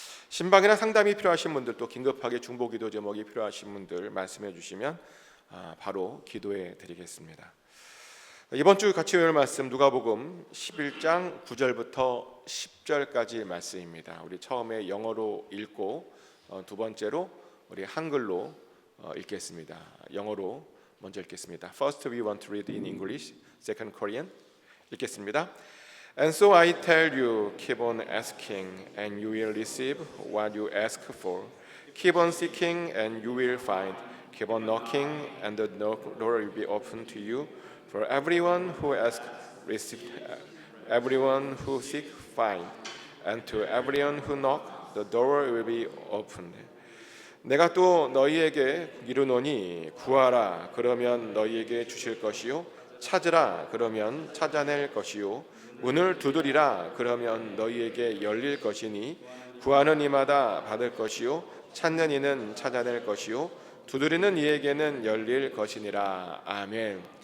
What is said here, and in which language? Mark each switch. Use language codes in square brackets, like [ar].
[ko] 신방이나 상담이 필요하신 분들, 또 긴급하게 중보기도 제목이 필요하신 분들 말씀해 주시면 바로 기도해 드리겠습니다. 이번 주 같이 외울 말씀 누가복음 11장 9절부터 10절까지 말씀입니다. 우리 처음에 영어로 읽고 두 번째로 우리 한글로 읽겠습니다. 영어로 먼저 읽겠습니다. [en] First we want to read in English, second Korean. [ko] 읽겠습니다. [en] And so I tell you, keep on asking and you will receive what you ask for. Keep on seeking and you will find. Keep on knocking and the door will be opened to you. For everyone who asks, receives; everyone who seeks, finds; and to everyone who knocks, the door will be opened. [ko] 내가 또 너희에게 이르노니 구하라 그러면 너희에게 주실 것이요 찾으라 그러면 찾아낼 것이요 문을 두드리라 그러면 너희에게 열릴 것이니 구하는 이마다 받을 것이요 찾는 이는 찾아낼 것이요 두드리는 이에게는 열릴 것이니라. 아멘.